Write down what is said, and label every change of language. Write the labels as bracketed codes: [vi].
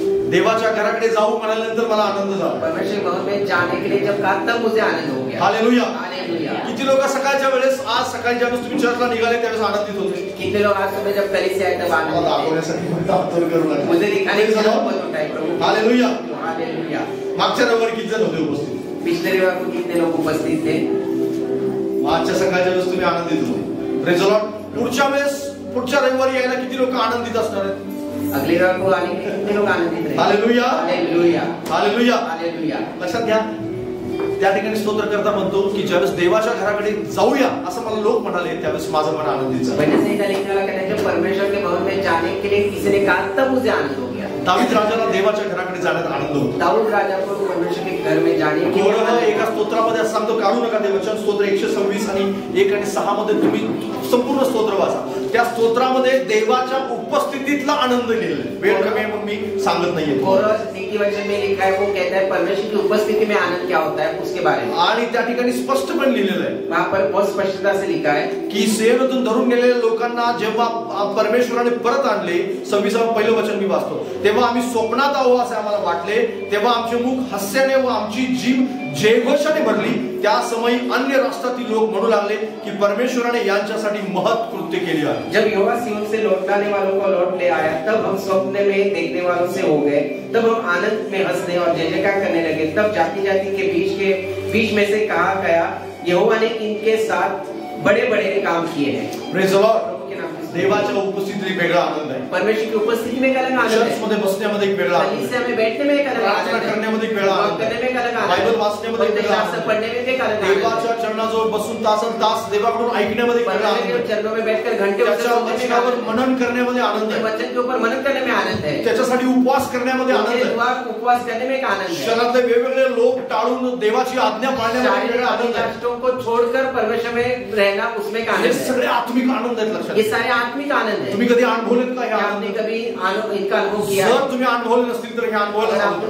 [mr] देवाच्या घराकडे जाऊ म्हणाल्यानंतर मला आनंद झाला. [hi] परमेश्वर भवन में जाने के लिए जब कहा तब मुझे आनंद हो गया. हालेलुया. हालेलुया. [mr] किती लोक सकाळच्या वेळेस, आज सकाळी ज्यावेळेस तुम्ही चर्चला निघाले त्यावेळेस आनंदित होते? [hi] कितने लोग आज सुबह जब कलीसिया से आए तब आनंदित थे? मुझे दिखाने की जरूरत होता है प्रभु. हालेलुया. हालेलुया. [mr] मागच्या रविवारी किती जण होते उपस्थित? [hi] पिछले रविवार को कितने लोग उपस्थित थे? [mr] आजच्या सकाळच्या वेळेस तुम्ही आनंदित होते. [en] Praise the lord. [mr] पुढच्या रविवारी यायला किती लोक आनंदित असणार आहेत? [hi] अगले रविवार को आने के कितने लोग आनंदित रहे? हालेलुया. हालेलुया. हालेलुया. हालेलुया. [mr] लक्षात घ्या, त्या ठिकाणी स्तोत्र करता म्हणतो की ज्यावेळेस देवाच्या घराकडे जाऊया असं मला लोक म्हणाले, त्यावेळेस माझं मन आनंदित झालं. [hi] भजन संहिता लिखने वाला कहता है जब परमेश्वर के भवन में जाने के लिए किसी ने कहा तब मुझे आनंद हो गया. [mr] दावीद राजाला देवाच्या घराकडे जाण्यात आनंद होतो. [hi] दाऊद राजा को परमेश्वर के घर में जाने के लिए [mr] एका स्तोत्रामध्ये असं सांगतो, काढू नका ते वचन. स्तोत्र 126 आणि 1 आणि 6 मध्ये तुम्ही संपूर्ण स्तोत्र वाचा. त्या स्तोत्रामध्ये देवाच्या उपस्थितीतला आनंद लिहिलेला आहे. वेळ कमी आहे म्हणून मी सांगत नाहीये. [hi] कोरस नीति वचन में लिखा है, वो कहता है परमेश्वर की उपस्थिति में आनंद क्या होता है उसके बारे में. [mr] आणि त्या ठिकाणी स्पष्टपणे लिहिलेलं आहे, [hi] वहां पर बहुत स्पष्टता से लिखा है [mr] की सेवेतून धरून गेलेल्या लोकांना जेव्हा परमेश्वराने परत आणले, 26 पहिलं वचन मी वाचतो, तेव्हा आम्ही स्वप्नात आहो असे आम्हाला वाटले, तेव्हा आमचे मुख हास्याने व आमची जीभ जयघोषाने भरली. त्या समयी अन्य राष्ट्रातील लोक म्हणू लागले की परमेश्वराने यांच्यासाठी महत् कृत्य केली आहे. [hi] जब यहोवा सिय्योन से लौटाने वालों को लौट ले आया, तब हम स्वप्न में देखने वालों से हो गए. तब हम आनंद में हंसने और जय जयकार करने लगे. तब जाति जाति के बीच में से कहा गया यहोवा ने इनके साथ बड़े बड़े काम किए हैं. [en] Praise the Lord. [mr] देवाच्या उपस्थितीत एक वेगळा आनंद आहे. [hi] परमेश्वर की उपस्थिति में एक अलग आनंद है. [mr] चर्चमध्ये बसण्यामध्ये एक वेगळा आनंद आहे. [hi] कलीसिया में बैठने में एक अलग आनंद है. [mr] करण्यामध्ये एक वेगळा आनंद [hi] करने में एक अलग आनंद है. [mr] बायबल वाचण्यामध्ये एक वेगळा आनंद [hi] है. पढ़ने में एक अलग आनंद है. [mr] देवाच्या चरणाजवळ बसून तासन-तास देवाकडून ऐकण्यामध्ये एक वेगळा आनंद आहे. [hi] चरणों में बैठकर घंटे [mr] वचनावर मनन करण्यामध्ये आनंद आहे. [hi] वचन के ऊपर मनन करने में आनंद है. [mr] त्याच्यासाठी उपवास करण्यामध्ये आनंद आहे. [hi] उपवास करने में एक आनंद है. [mr] शहरातले वेगवेगळे लोक टाळून देवाची आज्ञा पाळण्यामध्ये वेगळा आनंद आहे. [hi] राष्ट्रों को छोड़कर परमेश्वर में रहना उसमें एक आनंद [mr] हे [hi] है. [mr] सगळे आत्मिक आनंद आहेत. लक्षात [hi] ये सारे आत्मिक आनंद है. [mr] तुम्ही कधी अनुभवलेत का? [hi] आपने कभी इनका अनुभव किया? [mr] जर तुम्ही अनुभवले नसतील तर हे अनुभवायला सांगतो.